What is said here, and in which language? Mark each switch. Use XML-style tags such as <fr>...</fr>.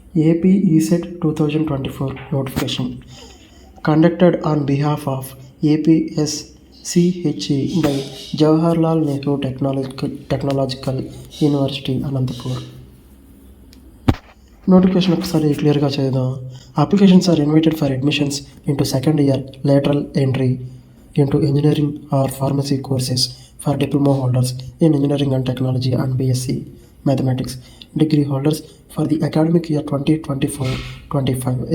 <en>AP ESET 2024 notification conducted on behalf of APSCHE by Jawaharlal Nehru Technological University, Anantapur.</en> <te>Notification ఒకసారి క్లియర్గా చేద్దాం.</te> <en>Applications are invited for admissions into second year lateral entry into engineering or pharmacy courses for diploma holders in engineering and technology and BSc mathematics degree holders for the academic year 2024-25.</en>